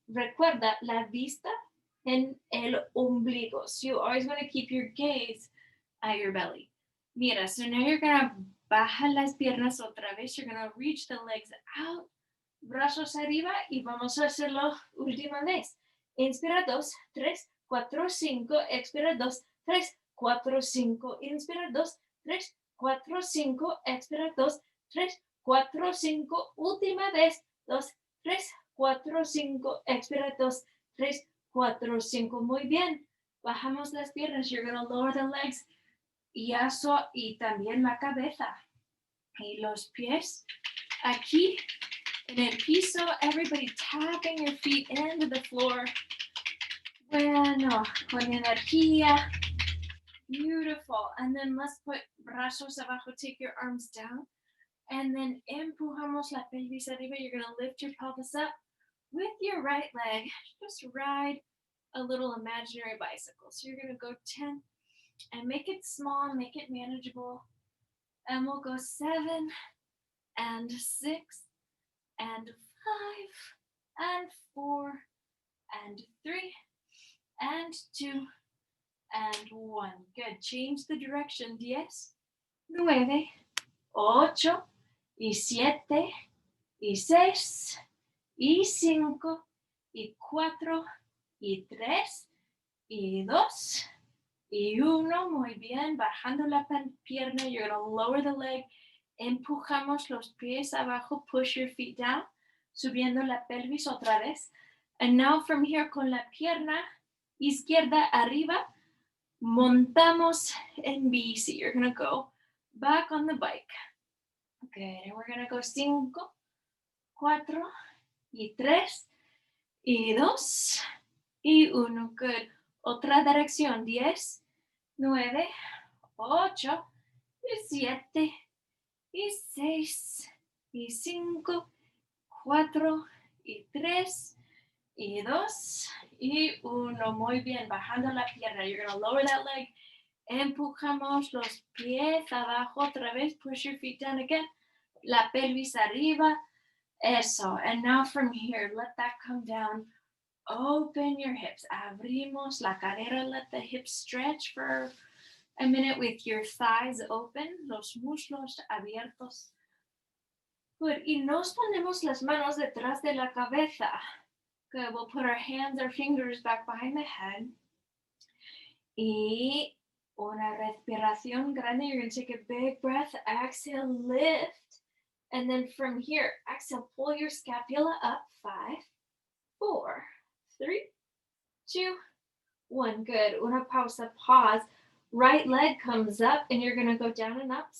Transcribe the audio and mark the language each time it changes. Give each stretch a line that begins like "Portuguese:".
Spanish: Recuerda la vista en el ombligo.
English: So you always want to keep your gaze at your belly. Mira, so now you're going to
Spanish: bajar las piernas otra vez.
English: You're going to reach the legs out,
Spanish: brazos arriba, y vamos a hacerlo última vez. Inspira 2, 3, 4, 5. Expira 2, 3, 4, 5. Inspira 2, 3, 4, 5. Expira 2, 3, 4, 5. Última vez. 2, 3, 4, 5. Expira 2, 3, 4, 5. Muy bien. Bajamos las piernas.
English: You're going to lower the legs.
Spanish: Y eso, y también la cabeza. Y los pies aquí en el piso.
English: Everybody tapping your feet into the floor.
Spanish: Bueno, con energía.
English: Beautiful. And then let's put
Spanish: brazos abajo.
English: Take your arms down. And then
Spanish: empujamos la pelvis arriba.
English: You're going to lift your pelvis up with your right leg. Just ride a little imaginary bicycle. So you're going to go 10 and make it small, make it manageable. And we'll go 7 and 6 and 5 and 4 and 3 and 2 and 1. Good. Change the direction. 10, 9, 8 y 7 y 6 y 5 y 4 y 3 y 2 y 1.
Spanish: Muy bien. Bajando la pierna.
English: You're going to lower the leg.
Spanish: Empujamos los pies abajo.
English: Push your feet down.
Spanish: Subiendo la pelvis otra vez.
English: And now from here,
Spanish: con la pierna izquierda arriba, montamos en bici.
English: You're going to go back on the bike. Good. And we're going to go 5, 4 y 3 y 2 y 1. Good.
Spanish: Otra dirección. 10, 9, 8 y 7 y 6 y 5, 4 y 3 y 2 y 1. Muy bien. Bajando la pierna.
English: You're going to lower that leg.
Spanish: Empujamos los pies abajo otra vez.
English: Push your feet down again.
Spanish: La pelvis arriba. Eso.
English: And now from here, let that come down. Open your hips.
Spanish: Abrimos la cadera.
English: Let the hips stretch for a minute with your thighs open.
Spanish: Los muslos abiertos. Good. Y nos ponemos las manos detrás de la cabeza.
English: Good. We'll put our hands, our fingers back behind the head.
Spanish: Y una respiración grande.
English: You're going to take a big breath. Exhale, lift. And then from here, exhale, pull your scapula up. 5, 4, 3, 2, 1. Good.
Spanish: Una pausa.
English: Pause. Right leg comes up, and you're going to go down and up.